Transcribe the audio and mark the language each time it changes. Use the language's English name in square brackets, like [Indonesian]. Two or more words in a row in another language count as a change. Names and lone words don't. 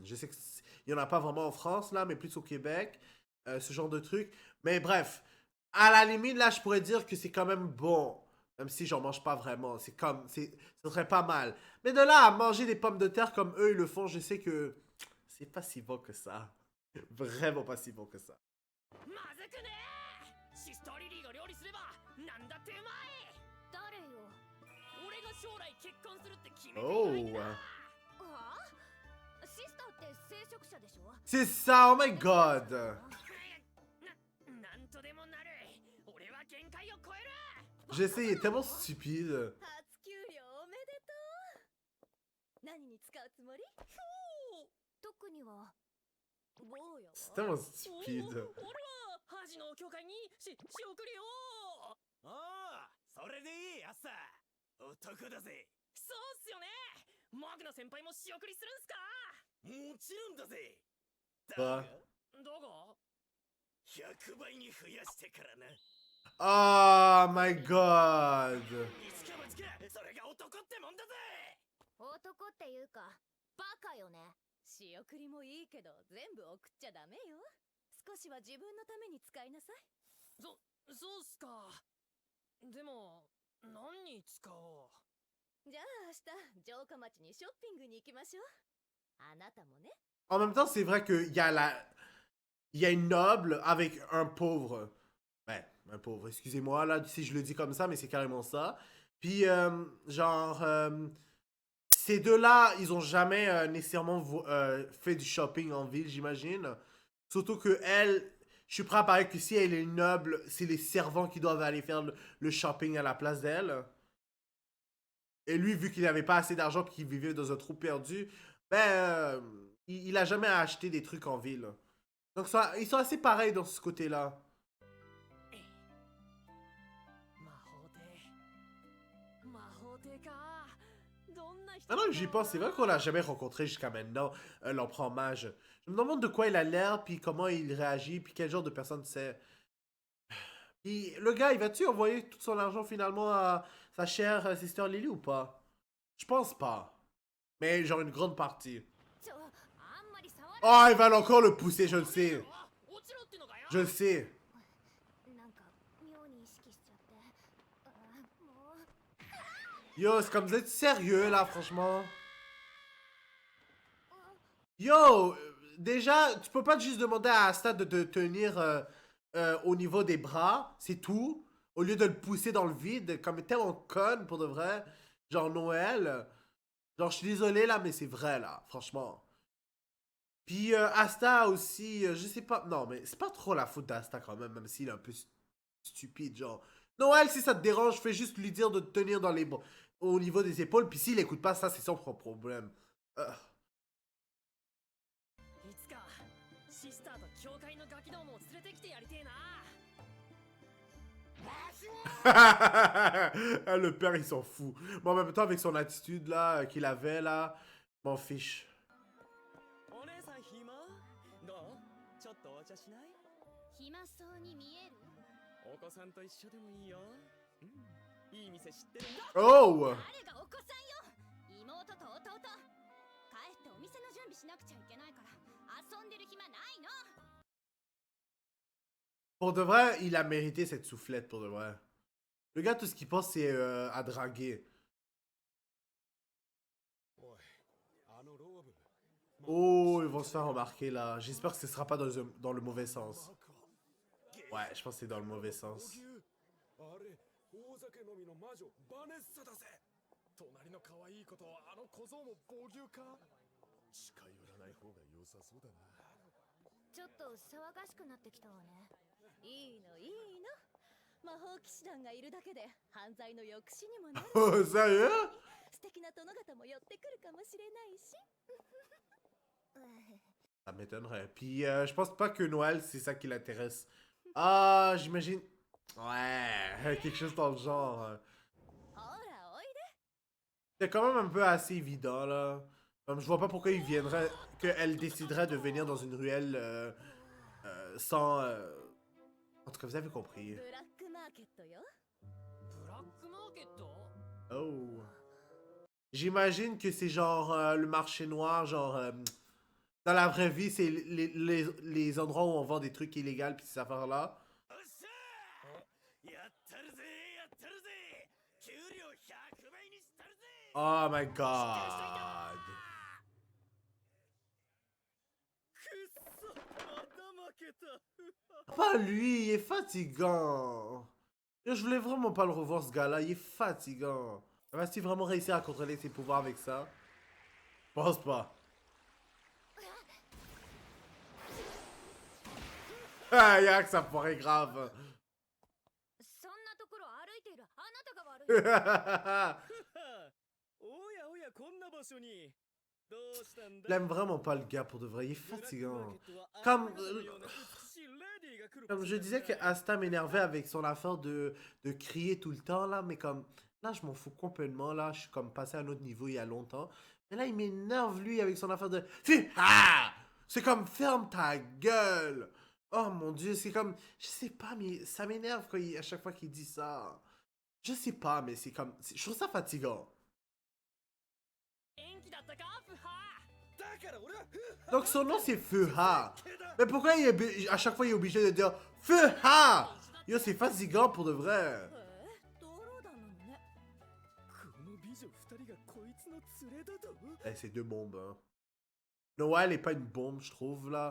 [French] Je sais qu'il n'y en a pas vraiment en France, là, mais plus au Québec, ce genre de truc. Mais bref, à la limite, là, je pourrais dire que c'est quand même bon. Même si j'en mange pas vraiment. Ce serait pas mal. Mais de là à manger des pommes de terre comme eux, ils le font, je sais que c'est pas si bon que ça. Vraiment pas si bon que ça. [Japanese] まずくねえシスターリリーが料理すればなんだってうまい誰よ。俺が将来結婚するって決めていおないんだはあ、シスターって聖職者でしょ。 [French] C'est ça, [English] oh my god! [Japanese] なんとでもなる俺は限界を超える [French] J'essaie, il est tellement stupide. [Japanese] 初給料おめでとう。何に使うつもり？特には坊やは。 [French] C'est tellement stupide. [Japanese] 俺は恥の教会に仕送りよああ、それでいいやつさ。男だぜ。そうっすよねマグナ先輩も仕送りするんすかもちろんだぜ。ばどこ 100倍に増やしてからな。 [English] Oh my god! [Japanese] 一か八か、それが男ってもんだぜ。男っていうかバカよね。仕送りもいいけど全部送っちゃダメよ。少しは自分のために使いなさい。そうっすかでも何に使おうじゃあ明日城下町にショッピングに行きましょう。あなたもね。 [French] En même temps, c'est vrai qu'il y a il y a une noble avec un pauvre. Ben, un pauvre, excusez-moi, là, si je le dis comme ça, mais c'est carrément ça. Puis, ces deux-là, ils ont jamais nécessairement fait du shopping en ville, j'imagine. Surtout que elle, je suis prêt à parier que si elle est noble, c'est les servants qui doivent aller faire le shopping à la place d'elle. Et lui, vu qu'il n'avait pas assez d'argent et qu'il vivait dans un trou perdu, ben, il a jamais acheté des trucs en ville. Donc, ils sont assez pareils dans ce côté-là. [Japanese] 魔法帝かどんな人 [French] Maintenant que j'y pense, c'est vrai qu'on l'a jamais rencontré jusqu'à maintenant, l'empereur mage. Je me demande de quoi il a l'air, puis comment il réagit, puis quel genre de personne c'est. Puis le gars, il va-tu envoyer tout son argent finalement à sa chère sister Lily ou pas? Je pense pas. Mais genre une grande partie. [Japanese] ちょ、あんまり触る。 [French] Oh, il va encore le pousser, je le sais. [Japanese] 落ちろってのかよ [French] Je le sais. [Japanese] なんか妙に意識しちゃって。もう。 [French] Yo, c'est comme vous êtes sérieux là, franchement. Yo, déjà, tu peux pas juste demander à Asta de te tenir au niveau des bras, c'est tout. Au lieu de le pousser dans le vide, comme tellement conne pour de vrai. Genre Noël. Genre, je suis désolé là, mais c'est vrai là, franchement. Puis Asta aussi, je sais pas. Non, mais c'est pas trop la faute d'Asta quand même s'il est un peu stupide. Genre, Noël, si ça te dérange, fais juste lui dire de te tenir dans les bras. Au niveau des épaules, puis s'il écoute pas ça, c'est son propre problème. [Japanese] いつかシスターと教会のガキどもを連れてきてやりてえな [French] Ah, le père, il s'en fout. Bon, en même temps, avec son attitude là, qu'il avait là, m'en fiche. [Japanese] お姉さん暇どうちょっとお茶しない暇そうに見える。お子さんと一緒でもいいよ、いい店知ってるんだ Oh! 誰がお子さんよ。妹と弟。帰ってお店の準備しなくちゃいけないから遊んでる暇ないの。 [French] Pour de vrai, il a mérité cette soufflette, pour de vrai. Le gars, tout ce qu'il pense, c'est à draguer. [Japanese] おい、あのローブ。 [French] Oh, ils vont se faire remarquer là. J'espère que ce sera pas dans le mauvais sens. Ouais, je pense que c'est dans le mauvais sens. [Japanese] あれ、大酒飲みの魔女バネッサだぜ。隣の可愛い子とあの小僧も暴牛か。近寄らない方が良さそうだな。ちょっと騒がしくなってきたわね。いいのいいの。魔法騎士団がいるだけで犯罪の抑止にもなる。 [French] Oh, sérieux? [Japanese] 素敵な殿方も寄ってくるかもしれないし。 [French] Ça m'étonnerait. Puis je pense pas que Noël, c'est ça qui l'intéresse. Ah, j'imagine. Ouais, quelque chose dans le genre. [Japanese] ほらおいで [French] C'est quand même un peu assez évident, là. Comme je vois pas pourquoi il viendrait, qu'elle déciderait de venir dans une ruelle sans... En tout cas, vous avez compris. [Japanese] ブラックマーケットよブラックマーケット Oh. [French] J'imagine que c'est genre le marché noir, genre... dans la vraie vie, c'est les endroits où on vend des trucs illégaux pis ces affaires-là. [Japanese] よっしゃやったるぜやったるぜ給料100倍にしたるぜ [English] Oh my god. [Japanese] くっそまた負けた [French] Pas lui, il est fatigant. Yo, je voulais vraiment pas le revoir, ce gars-là, il est fatigant. Va-t-il vraiment réussir à contrôler ses pouvoirs avec ça? Je pense pas. Ah, yak, ça pourrait être grave. [Japanese] そんなところ歩いているあなたが悪いおやおやこんな場所にどうしたん [French] Je [Japanese] だ [French] l'aime vraiment pas, le gars, pour de vrai, il est fatigant. [Japanese] ブラックマーケットは [French] Comme, [Japanese] あなたのような美しいレディーが来る [French] comme je disais que Asta m'énervait avec son affaire de crier tout le temps, là, mais comme... Là, je m'en fous complètement, là, je suis comme passé à un autre niveau il y a longtemps. Mais là, il m'énerve, lui, avec son affaire de... Ah! C'est comme, ferme ta gueule! Oh mon Dieu, c'est comme... Je sais pas, mais ça m'énerve à chaque fois qu'il dit ça. Je sais pas, mais c'est comme... Je trouve ça fatigant. [Japanese] 元気だったかフハだから俺は [French] Donc son nom, c'est Fuha. Mais pourquoi à chaque fois, il est obligé de dire Fuha? Yo, c'est fatigant pour de vrai. [Japanese] 同僚団なのねこの美女二人がこいつの連れだと [French] Eh, c'est deux bombes, hein. Noah, elle est pas une bombe, je trouve, là.